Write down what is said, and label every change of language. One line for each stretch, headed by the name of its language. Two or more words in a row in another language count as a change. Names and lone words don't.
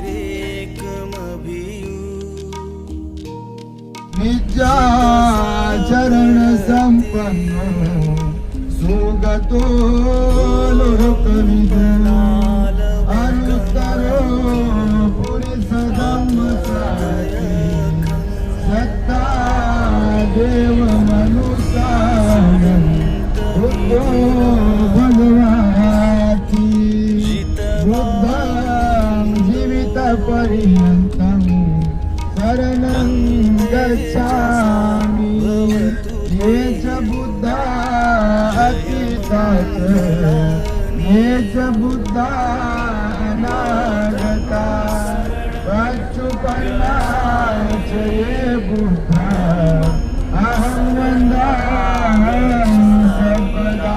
Pali: विद्या चरण संपन्न सुगतो लोकविदना अनुत्तरो पुरुष धम्म सत्ता देव मनुष्य बुद्धो भगवाती बुद्धं जीवित पर्यन्तं शरणं गच्छामि ये च बुद्धा अतीतात् ये च बुद्धा अनागता पच्चुपन्ना च ये बुद्धा अहं वन्दामि सर्वदा